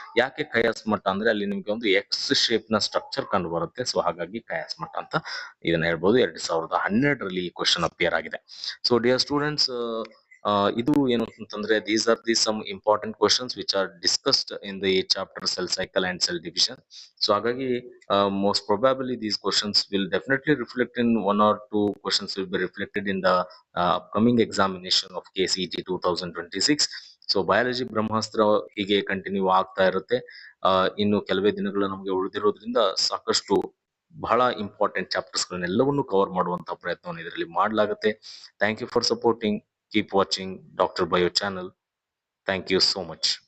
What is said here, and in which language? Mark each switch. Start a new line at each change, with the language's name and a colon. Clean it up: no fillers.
Kannada: ಯಾಕೆ ಕಯಾಸ್ಮಟ ಅಂದ್ರೆ ಅಲ್ಲಿ ನಿಮ್ಗೆ ಒಂದು ಎಕ್ಸ್ ಶೇಪ್ ನ ಸ್ಟ್ರಕ್ಚರ್ ಕಂಡು ಬರುತ್ತೆ. ಸೊ ಹಾಗಾಗಿ ಕಯಾಸ್ಮಟ ಅಂತ ಇದನ್ನ ಹೇಳ್ಬೋದು. 2012ರಲ್ಲಿ ಈ ಕ್ವಶನ್ ಅಪಿಯರ್ ಆಗಿದೆ. ಸೊ ಡಿಯರ್ ಸ್ಟೂಡೆಂಟ್ಸ್, ಇದು ಏನು ಅಂತಂದ್ರೆ,
English: These are the some important questions which are discussed in the chapter cell cycle and cell division.
Kannada: So ಹಾಗಾಗಿ
English: Most probably these questions will definitely reflect in 1 or 2 questions will be reflected in the upcoming examination of KCET 2026.
Kannada: So biology ಬ್ರಹ್ಮಾಸ್ತ್ರ ಹೀಗೆ continue ಆಗ್ತಾ ಇರುತ್ತೆ. ಇನ್ನು ಕೆಲವೇ ದಿನಗಳು ನಮಗೆ ಉಳಿದಿರೋದ್ರಿಂದ ಸಾಕಷ್ಟು ಬಹಳ ಇಂಪಾರ್ಟೆಂಟ್ ಚಾಪ್ಟರ್ಸ್ ಗಳನ್ನೆಲ್ಲವನ್ನು ಕವರ್ ಮಾಡುವಂತಹ ಪ್ರಯತ್ನವನ್ನು ಇದರಲ್ಲಿ ಮಾಡಲಾಗುತ್ತೆ.
English: Thank you for supporting. Keep watching Dr. Bio channel. Thank you so much.